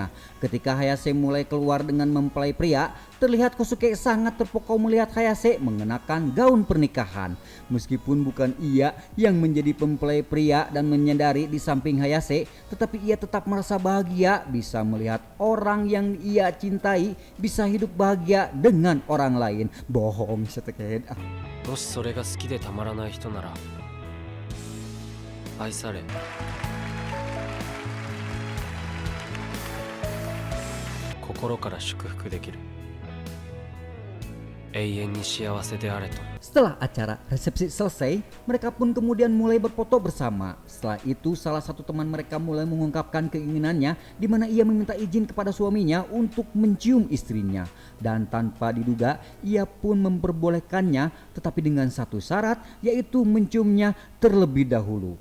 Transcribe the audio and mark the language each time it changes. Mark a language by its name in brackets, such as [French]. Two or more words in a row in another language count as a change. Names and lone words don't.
[Indonesian] Ketika Hayase mulai keluar dengan mempelai pria, terlihat Kosuke sangat terpukau melihat Hayase mengenakan gaun pernikahan. Meskipun bukan ia yang menjadi mempelai pria dan menyadari di samping Hayase, tetapi ia tetap merasa bahagia bisa melihat orang yang ia cintai bisa hidup bahagia dengan orang lain. Bohong setekehead. [Japanese] もしそれが好きでたまらない人なら愛され心から祝福できる永遠に幸せであれと [Indonesian] Setelah acara resepsi selesai, mereka pun kemudian mulai berfoto bersama. Setelah itu salah satu teman mereka mulai mengungkapkan keinginannya di mana ia meminta izin kepada suaminya untuk mencium istrinya. Dan tanpa diduga ia pun memperbolehkannya, tetapi dengan satu syarat, yaitu menciumnya terlebih dahulu.